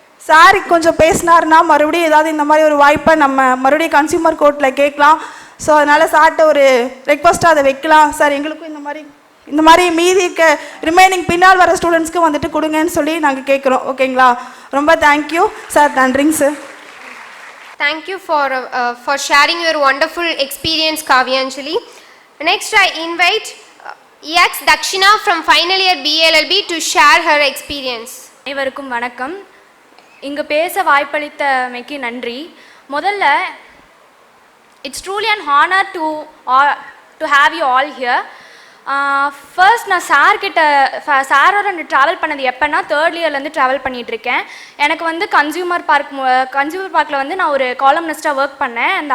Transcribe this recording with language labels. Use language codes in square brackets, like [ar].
[ta] Sir கொஞ்சம் பேசினார்னா மறுபடியும் ஏதாவது இந்த மாதிரி ஒரு வாய்ப்பை நம்ம மறுபடியும் கன்சியூமர் கோர்ட்டில் கேட்கலாம். ஸோ அதனால் சார்கிட்ட ஒரு ரெக்வஸ்ட்டாக அதை வைக்கலாம். சார் எங்களுக்கும் இந்த மாதிரி மீதி இருக்க ரிமைனிங் பின்னால் வர ஸ்டூடெண்ட்ஸ்க்கு வந்துட்டு கொடுங்கன்னு சொல்லி நாங்கள் கேட்குறோம். ஓகேங்களா? ரொம்ப தேங்க்யூ சார். நன்றிங்க sir. [en] Thank you for sharing your wonderful experience, Kavyanjali. Next, I invite X Dakshina from final year BLLB to share her experience. [ta] அனைவருக்கும் வணக்கம். இங்கு பேச வாய்ப்பளித்தமைக்கு நன்றி. முதல்ல [en] It's truly an honour to have you all here. [ta] First நான் சாரோட travel பண்ணது எப்போன்னா தேர்ட் இயர்லேருந்து ட்ராவல் பண்ணிகிட்ருக்கேன். எனக்கு வந்து கன்சியூமர் பார்க்கில் வந்து நான் ஒரு காலம்னிஸ்ட்டாக ஒர்க் பண்ணேன்.